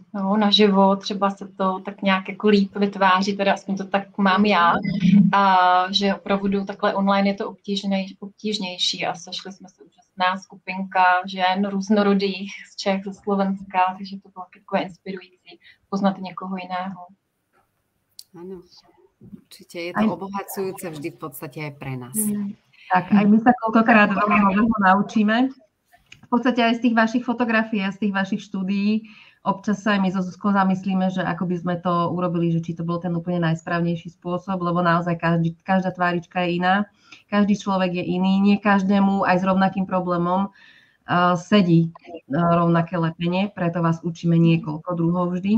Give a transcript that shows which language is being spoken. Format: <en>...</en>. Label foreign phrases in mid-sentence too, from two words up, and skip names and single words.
<cs>No, naživo třeba se to tak nějak jako líp vytváří, teda aspoň to tak mám já, že opravdu takhle online je to obtížnější a sešli jsme se úžasná skupinka žen různorodých z Čech, ze Slovenska, takže to bylo takové inspirující poznat někoho jiného.</cs> <sk>Áno, určite je to obohacujúce vždy v podstate aj pre nás. Tak, aj my sa koľkokrát veľmi nového naučíme. V podstate aj z tých vašich fotografií a z tých vašich štúdií občas sa aj my so Zuzkou zamyslíme, že ako by sme to urobili, že či to bol ten úplne najsprávnejší spôsob, lebo naozaj každá tvárička je iná, každý človek je iný, nie každému aj s rovnakým problémom sedí rovnaké lepenie, preto vás učíme niekoľko druhov vždy.</sk>